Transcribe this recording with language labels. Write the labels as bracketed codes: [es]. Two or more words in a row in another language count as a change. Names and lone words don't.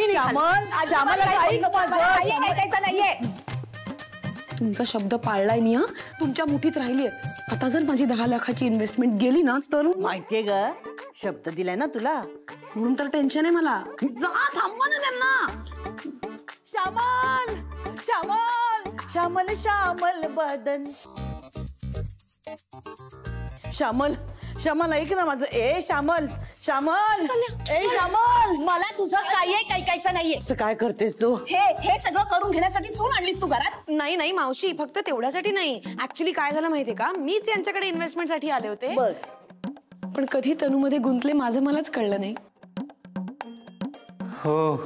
[mr] श्यामल काही ऐकायचं नाहीये. तुमचा शब्द पाळलाय मी. हा तुमच्या मुठीत राहिलीये. आता जर माझी 10 लाखाची इन्व्हेस्टमेंट गेली ना तर माहितीये ग, शब्द दिलाय ना तुला, म्हणून तर टेन्शन आहे मला. जा थांबवा ना त्यांना. श्यामल श्यामल श्यामल श्यामल बदन. श्यामल श्यामल ऐक ना माझं. ए श्यामल श्यामल ए श्यामल, मला तुझं काही ऐकायचं नाहीये. असं काय करतेस तू? हे सगळं करून घेण्यासाठी सून आणलीस तू घरात? नाही नाही मावशी, फक्त तेवढ्यासाठी नाही. ऍक्च्युली काय झालं माहितीये का, मीच यांच्याकडे इन्व्हेस्टमेंट साठी आले होते. बघ पण कधी तनूमध्ये गुंतले माझं मलाच कळलं नाही. हो